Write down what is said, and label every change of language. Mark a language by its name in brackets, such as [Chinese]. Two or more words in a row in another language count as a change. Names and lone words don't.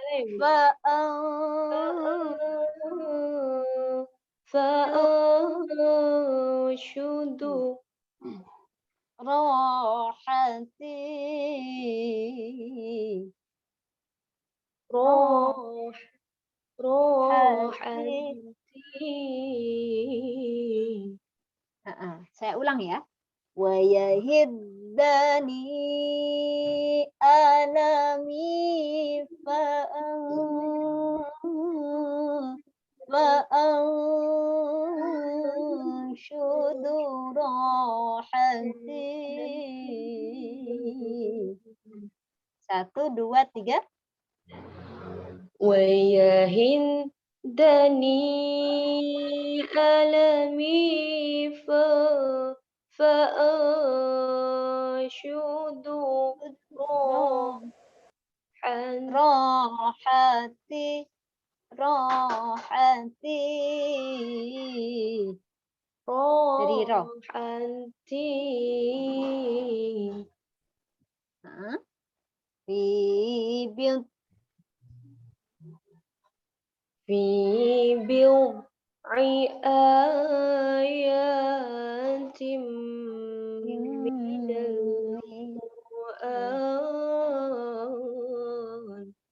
[Arabic] فأنشد rohati روحتي. [Indonesian] Saya ulang ya. [Arabic] ويهدني ألمي فأنشد روحتي. [Indonesian] 1, 2, 3. [Arabic] ويهن دني ألمي فأنشد [Indonesian] rohati dari roh. [Arabic] روحتي Fi بضع آيات من القرآن.